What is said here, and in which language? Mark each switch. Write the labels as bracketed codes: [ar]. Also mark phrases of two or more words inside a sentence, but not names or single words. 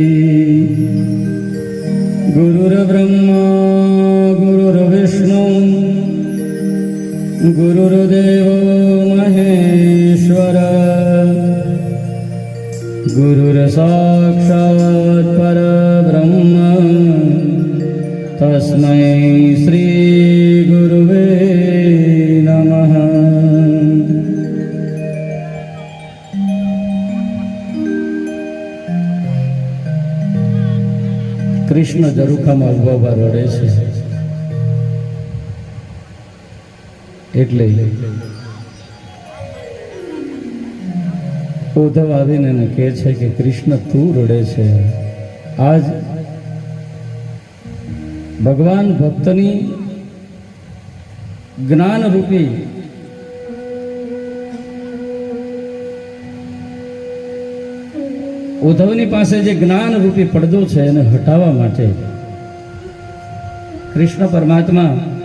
[sa] गुरुर्ब्रह्मा गुरुर्विष्णु गुरुर्देवो महेश्वर गुरुर्साक्षात् परब्रह्म तस्मै श्री गुरुवे नमः। [gu] कृष्ण जरूखाમાં ઉભા રડે છે એટલે ઉદ્ધવ આવીને એને કહે છે કે કૃષ્ણ તું રડે છે। આજ ભગવાન ભક્તની જ્ઞાન રૂપી ઉદ્ધવની પાસે જે જ્ઞાન રૂપી પડદો છે એને હટાવવા માટે કૃષ્ણ પરમાત્મા